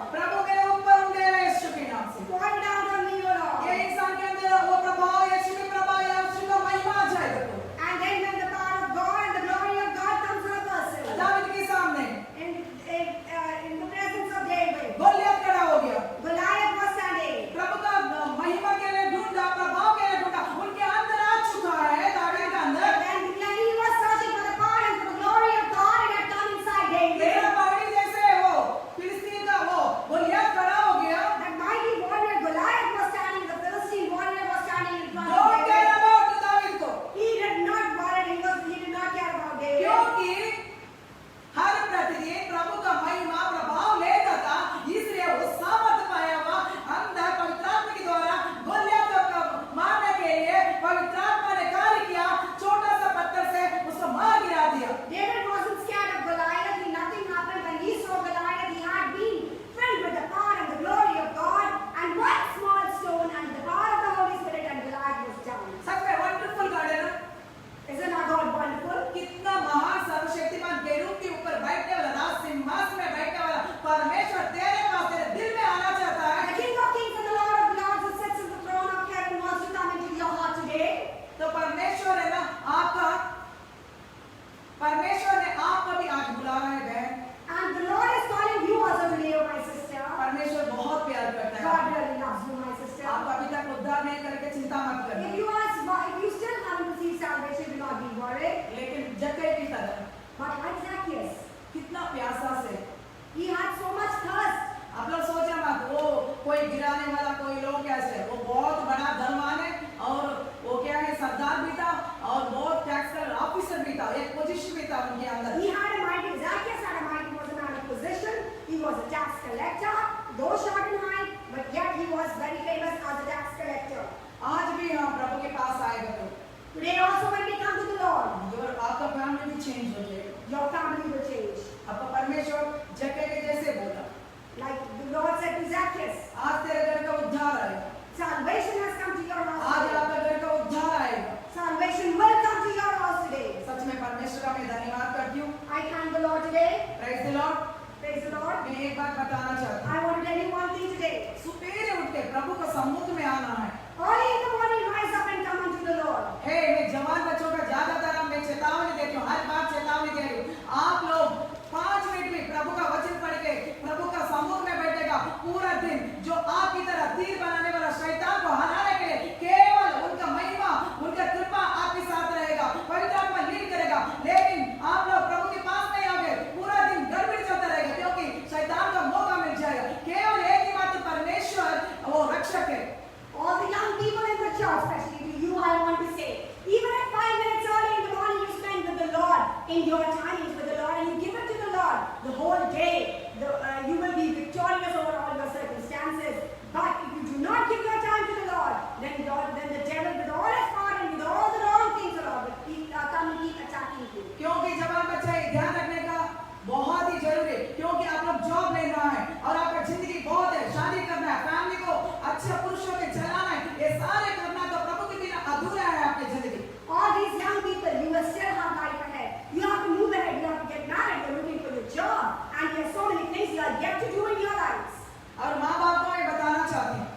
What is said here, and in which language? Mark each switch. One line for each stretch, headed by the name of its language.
Hindi: प्रभु के ऊपर उठे रहे यीशु के नाम से।
English: Pour it out on me, O Lord.
Hindi: ये इंसान के अंदर वो प्रभाव, यीशु का प्रभाव, यीशु का महिमा आ जाएगा तो
English: And then when the power of God and the glory of God comes on a person,
Hindi: David के सामने
English: in the presence of David,
Hindi: Goliath खड़ा हो गया,
English: Goliath was standing.
Hindi: प्रभु का महिमा के लिए ढूंढा, प्रभाव के लिए ढूंढा, उनके अंदर आ चुका है दावीद के अंदर।
English: When he was searching for the power and for the glory of God, it had come inside David.
Hindi: तेरा पहाड़ी जैसे वो फिलिस्तीन का वो गोलियत खड़ा हो गया,
English: That mighty warrior Goliath was standing, the Philistine warrior was standing in front of don't care David. About
Hindi: David को,
English: He did not worry, he did not care about David.
Hindi: क्योंकि हर प्रतिदिन प्रभु का महिमा प्रभाव लेता था, इसलिए वो सामर्थ पाया हुआ अंदर पवित्र आत्मा के द्वारा गोलियत को मारने के लिए पवित्र आत्मा ने कार्य किया, छोटा सा पत्थर से उसको मार गिरा दिया।
English: David wasn't scared of Goliath. Nothing happened when he saw Goliath. He had been filled with the power and the glory of God. And one small stone and the power of the Holy Spirit and Goliath was down.
Hindi: सच में
English: wonderful God
Hindi: है ना,
English: Isn't our God wonderful?
Hindi: कितना महान सर्वशक्तिमान केरूब के ऊपर बैठने वाला, राज सिंहासन में बैठने वाला परमेश्वर तेरे पास, तेरे दिल में आना चाहता
English: The
Hindi: है।
English: King of Kings and the Lord of Lords who sits on the throne of heaven wants to come into your heart today.
Hindi: तो परमेश्वर है ना आपका, परमेश्वर ने आपको भी आज बुलाया है बहन।
English: And the Lord is calling you also today, oh my sister.
Hindi: परमेश्वर बहुत प्यार करता है
English: God
Hindi: आपको।
English: really loves you, my sister.
Hindi: आप अभी तक उद्धार नहीं करके चिंता मत
English: If
Hindi: करना,
English: you still haven't received salvation, do not be worried.
Hindi: लेकिन जक्कई की तरह
English: But like Zacchaeus,
Hindi: कितना प्यासा से,
English: he had so much thirst.
Hindi: आप लोग सोचे मत वो कोई गिराने वाला कोई लोग कैसे, वो बहुत बड़ा धनवान है और वो क्या है सरदार भी था और बहुत टैक्स ऑफिसर भी था, एक पोजीशन भी था उनके अंदर।
English: He had a mighty, Zacchaeus had a mighty, was a man of position. He was a tax collector, though short in height, but yet he was very famous as a tax collector.
Hindi: आज भी हम प्रभु के पास आएगा तो
English: Today also when we come to the Lord,
Hindi: आपका family भी change हो जाएगा।
English: your family will change.
Hindi: आपका परमेश्वर जक्कई के जैसे बोला,
English: Like the Lord said to Zacchaeus,
Hindi: आज तेरे घर का उद्धार आएगा,
English: salvation has come to your house
Hindi: आज
English: today.
Hindi: आपका घर का उद्धार आएगा।
English: Salvation will come to your house today.
Hindi: सच में परमेश्वर का मैं धन्यवाद करती हूँ।
English: I thank the Lord today. Praise the Lord. Praise the Lord.
Hindi: मैं एक बात बताना चाहती हूँ,
English: I want to tell you one thing today.
Hindi: सुबेरे उठ के प्रभु का सम्मुख में आना है।
English: Early in the morning, rise up and come unto the Lord.
Hindi: हे मैं जवान बच्चों का ज्यादातर मैं चेतावनी देती हूँ, हर बात चेतावनी दे रही हूँ। आप लोग 5 मिनट में प्रभु का वचन पढ़ के प्रभु का सम्मुख में बैठेगा, पूरा दिन जो आपकी तरह तीर बनाने वाला शैतान को हराने के लिए केवल उनका महिमा, उनका कृपा आपके साथ रहेगा, पवित्र आत्मा लीड करेगा। लेकिन आप लोग प्रभु के पास नहीं आओगे, पूरा दिन गड़बड़ी चलता रहेगा, क्योंकि शैतान का मौका मिल जाएगा। केवल एक ही बात, परमेश्वर वो रक्षक है।
English: All the young people in the church, especially to you, I want to say, even at 5 minutes early in the morning, you spend with the Lord in your timings with the Lord, and you give it to the Lord the whole day. You will be victorious over all your circumstances. But if you do not give your time to the Lord, then the devil, with all his power and with all the wrong things, the Lord will come and keep attacking you.
Hindi: क्योंकि जवान बच्चा ये ध्यान रखने का बहुत ही जरूरी है, क्योंकि आप लोग जॉब लेना है और आपका जिंदगी बहुत है, शादी करना है, फैमिली को अच्छे पुरुषों के चलाना है, ये सारे करना तो प्रभु के बिना अधूरा है आपकी जिंदगी।
English: All these young people, you will still have life ahead. You have to move ahead, you have to get married, you're looking for your job, and there are so many things you are yet to do in your lives.
Hindi: और माँ बाप को मैं बताना चाहती हूँ,